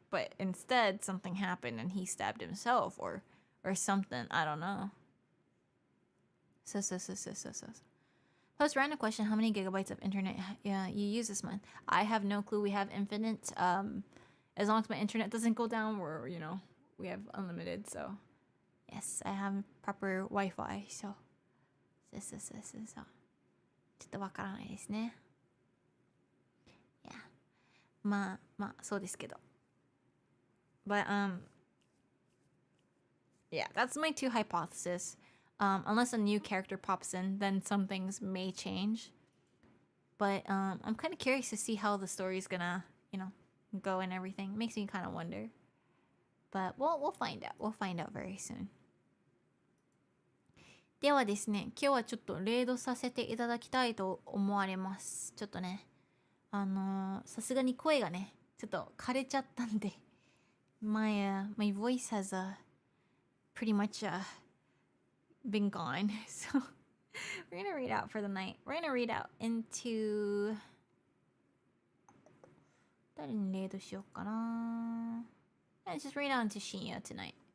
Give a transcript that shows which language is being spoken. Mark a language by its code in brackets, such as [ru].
[en] But instead, something happened and he stabbed himself, or something. I don't know. So. Post random question: how many gigabytes of internet you use this month? I have no clue. We have infinite. As long as my internet doesn't go down, we have unlimited. So yes, I have proper Wi-Fi. So. [ja] ちょっとわからないですね。 Yeah. まあそうですけど。 [en] But yeah, that's my two hypotheses. Unless a new character pops in, then some things may change. But I'm kind of curious to see how the story's gonna, go and everything. Makes me kind of wonder. But we'll find out. We'll find out very soon. [ja] ではですね、今日はちょっとレイドさせていただきたいと思われます。ちょっとね、さすがに声がね、ちょっと枯れちゃったんで、 [en] my voice has pretty much been gone. So we're gonna read out for the night. We're gonna read out into [ja] 誰にレイドしようかな。 [en] Let's just read out into Shinya tonight.